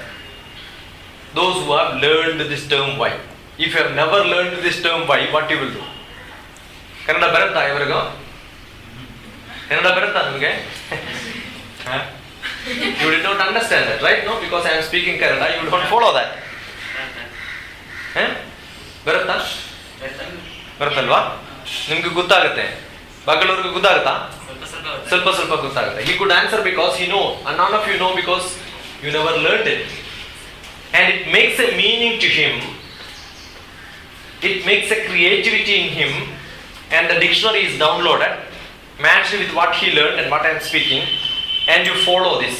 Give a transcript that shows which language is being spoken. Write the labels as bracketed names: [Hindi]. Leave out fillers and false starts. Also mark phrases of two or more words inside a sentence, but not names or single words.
[English] Those who have learned this term why. If you have never learned this term why, what you will do? [Kannada] ಕನ್ನಡ ಬರತ್ತಾ ಇವರಿಗೋ? ಕನ್ನಡ ಬರತ್ತಾ ನಿಮಗೆ? [English] You did not understand that, right? No, because I am speaking Kannada, you don't follow that. [Kannada] ಬರತ್ತಾ? ಬರತ್ತಲ್ವಾ? ನಿಮ್ಗೆ ಗೊತ್ತಾಗುತ್ತೆ. ಬಗಲೋರ್ಗೆ ಗೊತ್ತಾಗುತ್ತಾ? ಸ್ವಲ್ಪ ಗೊತ್ತಾಗುತ್ತೆ. [English] He could answer because he know, and none of you know because you never learned it. And it makes a meaning to him. It makes a creativity in him, and the dictionary is downloaded, matched with what he learned and what I am speaking, and you follow this.